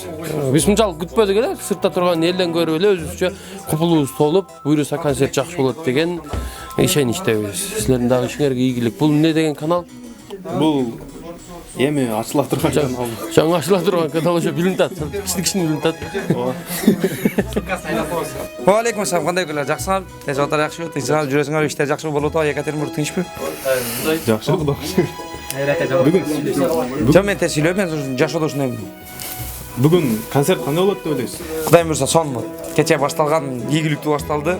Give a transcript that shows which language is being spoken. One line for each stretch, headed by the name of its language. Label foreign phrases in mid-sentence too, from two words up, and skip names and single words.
Kyrgyz: Биз мынчалык күтпөдүк эле, сыртта турган элден көрүп эле өзүбүзчө купулубуз толуп, буйруса концерт жакшы болот деген ишеничтебиз. Силердин дагы ишиңерге ийгилик. Бул эмне деген канал? Бул эми ачыла турган канал. Жаңы ачыла турган канал ошо билинип атат. Кичине билинип атат.
Arabic: وعليكم السلام,
Kyrgyz: кандай күндөр, жакшысыңар? Жагаттар жакшы, тынчсыңар, жүрөсүңөр, иштер жакшы болуп атабы? Екатеринбург тынчпы? Жакшы, бүгүн. Жөн мен сүйлөп, мен жашоодо ушундай. Бүгүн концерт кандай болот деп ойлойсуз? Кудай буйруса сонун болот. Кече башталган ийгиликтүү башталды.